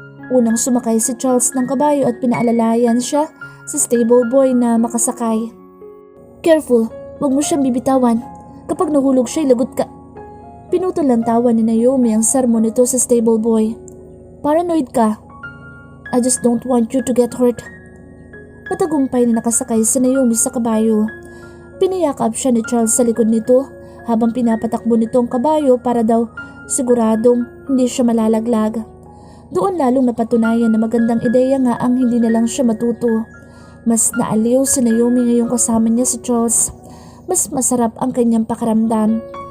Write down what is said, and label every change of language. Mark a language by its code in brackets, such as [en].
[tl] Unang sumakay si Charles ng kabayo at pinaalalayan siya sa stable boy na makasakay. Careful, wag mo siyang bibitawan. Kapag nahulog siya, lagot ka. Pinutol ang tawa ni Naomi ang sermon nito sa stable boy. Paranoid ka. [en] I just don't want you to get hurt. [tl] Matagumpay na nakasakay si Naomi sa kabayo. Piniyakap siya ni Charles sa likod nito habang pinapatakbo nito ang kabayo para daw siguradong hindi siya malalaglag. Doon lalong napatunayan na magandang ideya nga ang hindi na lang siya matuto. Mas naaliw si Naomi ngayong kasama niya si Charles. Mas masarap ang kanyang pakiramdam.